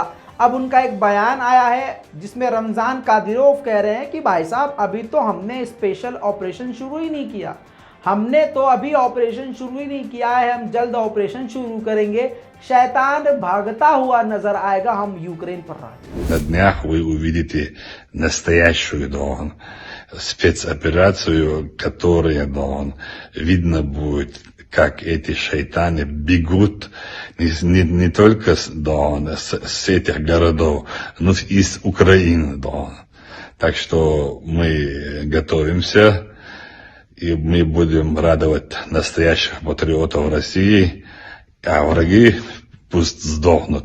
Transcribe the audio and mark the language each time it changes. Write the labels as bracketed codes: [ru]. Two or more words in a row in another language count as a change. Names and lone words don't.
[hi] अब उनका एक बयान आया है जिसमें रमज़ान कादिरोव कह रहे हैं कि भाई साहब, अभी तो हमने [en] special operation [hi] शुरू ही नहीं किया, हमने तो अभी ऑपरेशन शुरू ही नहीं किया है, हम जल्द ऑपरेशन शुरू करेंगे, शैतान भागता हुआ नजर आएगा, हम यूक्रेन पर राज। [ru] На днях вы увидите настоящую спецоперацию, которая видно будет, как эти шайтаны бегут не только с этих городов, но и с Украины. Так что мы готовимся, и мы будем радовать настоящих патриотов России, а враги пусть сдохнут.